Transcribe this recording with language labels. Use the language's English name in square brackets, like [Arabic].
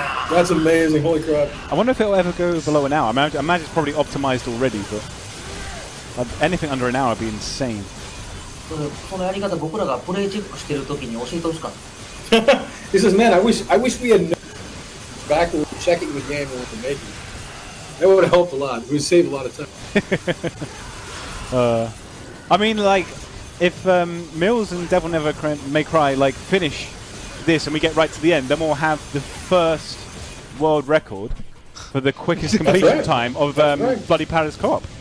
[English] That's amazing, holy crap. I wonder if it'll ever go below an hour. I imagine it's probably optimized already, but anything under an hour would be insane. [Japanese] このやり方僕らがプレイチェックしてる時に教えてほしかった。 [English] He says, man, I wish we had known back when we were checking the game when we were making it. That would have helped a lot. It would save a lot of time. I mean, like, if Mills and Devil May Cry like finish this and we get right to the end, then we'll have the first world record for the quickest completion time of Bloody Paris Co-op.